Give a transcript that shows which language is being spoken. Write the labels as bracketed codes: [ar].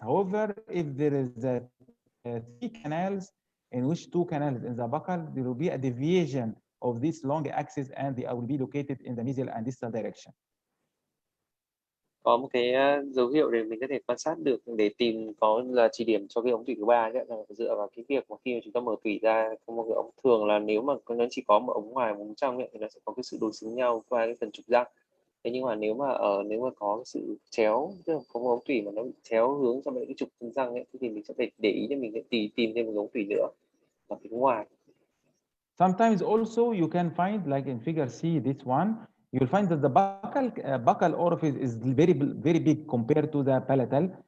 [en] However, if there is three canals, in which two canals in the buccal, there will be a deviation of this long axis and they will be located in the mesial and distal direction. [vi] Có một cái dấu hiệu để mình có thể quan sát được để tìm có là chỉ điểm cho cái ống tủy thứ ba đấy, là dựa vào cái việc mà khi mà chúng ta mở tủy ra có một cái ống, thường là nếu mà nó chỉ có một ống ngoài một ống trong ấy, thì nó sẽ có cái sự đối xứng nhau qua cái phần trục răng. Thế nhưng mà nếu mà có sự chéo, tức là có một ống tủy mà nó bị chéo hướng sang cái trục chân răng ấy, thì mình sẽ phải để ý để mình sẽ tìm thêm một ống tủy nữa ở phía ngoài. [en] Sometimes also you can find, like in figure C, this one, you'll find that the buccal orifice is very big compared to the palatal.